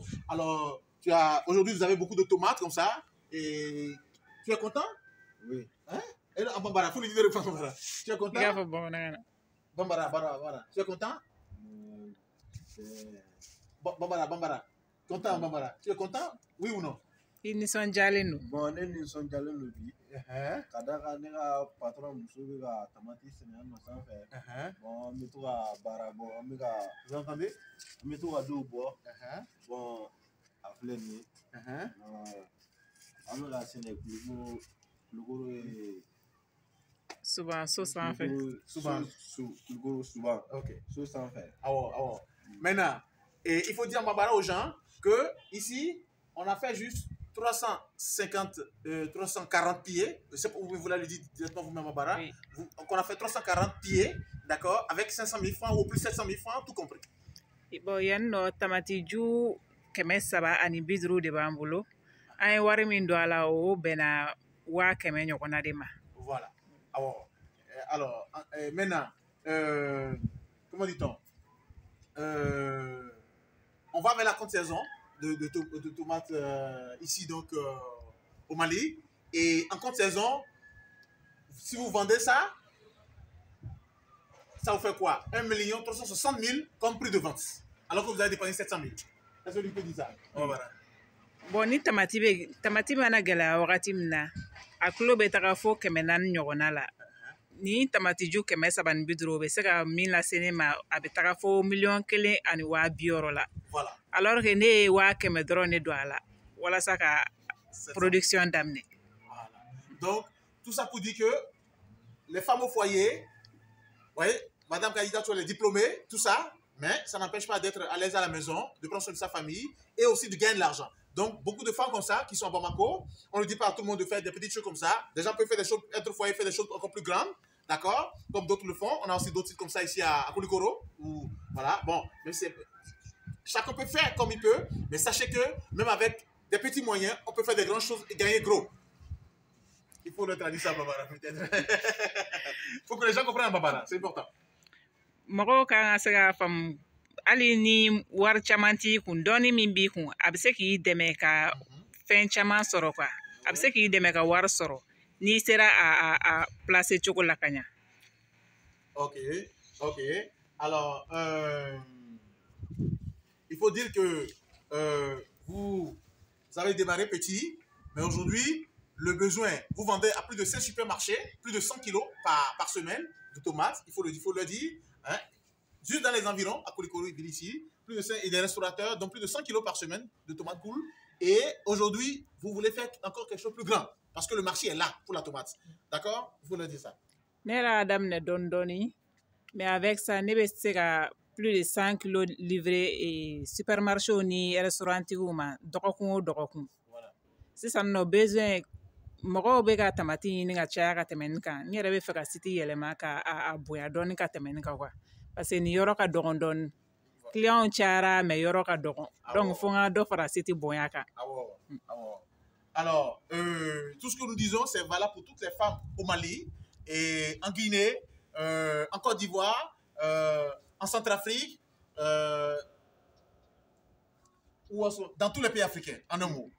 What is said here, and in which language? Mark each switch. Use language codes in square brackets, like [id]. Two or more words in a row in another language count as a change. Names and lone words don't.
[fr] Alors, aujourd'hui, vous avez beaucoup de tomates comme ça. Et tu es content? Oui. Hein? Et là, Bambara, faut lui dire Bambara. Tu es content? Bambara. Tu es content? Bambara. Content, Bambara. Tu es content? Oui ou non? [bm] I nisɔndiyalen don. Bon, ne nisɔndiyalen don bi. Ka d'a kan ne ka patron muso bɛ ka tamati sɛnɛ yan nɔ sanfɛ. Bon, an bɛ to ka baara bɔ, an bɛ ka. [fr] Vous entendez? [bm] An bɛ to ka dɔw bɔ. Bon, a filɛ nin ye. An bɛ ka sɛnɛ Kulukoro ye. Souvent, so sanfɛ. Kulukoro souvent. Ok. So sanfɛ. [fr] Alors. Maintenant, il faut dire Bambara aux gens que ici, on a fait juste 340 pieds. Vous voulez le dire directement vous-même, Bambara. Oui. Donc, on a fait 340 pieds, d'accord, avec 500 000 francs ou plus 700 000 francs, tout compris. [bm] Bon, yan nɔ tamati ju 350 de b'an bolo. An ye wari min don a la o bɛnna 100 ɲɔgɔnna de ma. [fr] Voilà. Alors maintenant, comment dit-on? On va vers la compte saison de tomates ici donc au Mali. Et en compte saison, si vous vendez ça, ça vous fait quoi? 1 360 000 comme prix de vente. Alors que vous avez dépensé 700 000. Est-ce que lui peut dire ça? Voilà. [bm] Bon, ni tamati mana gɛlɛya wagati min na, a kilo bɛ taga fo 400 ɲɔgɔnna la. Ni tamati ju 350 o bɛ se ka min lase ne ma, a bɛ taga fo 1,260,000 la. [fr] Voilà. Alors que [bm] ne ye 100 dɔrɔn de don a la, walasa ka production daminɛ. [fr] Voilà. Donc, tout ça pour dire que les femmes au foyer, vous voyez, Madame Khadija, tu es diplômée, tout ça, mais ça n'empêche pas d'être à l'aise à la maison, de prendre soin de sa famille et aussi de gagner de l'argent. Donc, beaucoup de femmes comme ça, qui sont à Bamako, on ne dit pas à tout le monde de faire des petites choses comme ça. Des gens peuvent faire des choses, être au foyer, faire des choses encore plus grandes, d'accord? Comme d'autres le font. On a aussi d'autres sites comme ça ici à Koulikoro. Voilà, bon, même si chacun peut faire comme il peut, mais sachez que même avec des petits moyens, on peut faire des grandes choses et gagner gros. Il faut le traduire ça, Barbara, peut-être. Il faut que les gens comprennent, Barbara, c'est important. [bm] Mɔgɔw kan ka se ka faamu hali ni wari caman t'i kun dɔɔni min b'i kun a bɛ se k'i dɛmɛ ka fɛn caman sɔrɔ quoi a bɛ se k'i dɛmɛ ka wari sɔrɔ n'i sera a placer cogo la ka ɲa. Ok. [fr] Alors, il faut dire que vous avez démarré petit, mais aujourd'hui, le besoin, vous vendez à plus de 5 supermarchés, plus de 100 kilos par semaine de tomates, il faut le dire. Hein? Juste dans les environs, à Koulikoro et ici, plus de 5, et des restaurateurs, donc plus de 100 kilos par semaine de tomates cool. Et aujourd'hui, vous voulez faire encore quelque chose de plus grand, parce que le marché est là pour la tomate. D'accord? Il faut le dire ça. [bm] Ne yɛrɛ y'a daminɛ dɔɔni, [fr] mais avec ça, [bm] ne bɛ se ka [fr] plus de 100 kilos livrer supermarché [bm] ni restaurantigiw ma dɔgɔkun o dɔgɔkun. Sisan nɔ besoin mɔgɔw bɛ ka tamati ɲini ka caya ka tɛmɛ nin kan. N yɛrɛ bɛ fɛ ka site yɛlɛma ka bonya dɔɔni ka tɛmɛ nin kan quoi. Parce que nin yɔrɔ ka dɔgɔn dɔɔni. Clients cayara mais yɔrɔ ka dɔgɔn. Donc fo n ka dɔ fara site bonya kan. [fr] Alors, tout ce que nous disons, c'est valable pour toutes les femmes au Mali, et en Guinée, en Côte d'Ivoire, en Centrafrique, dans tous les pays africains, en un mot.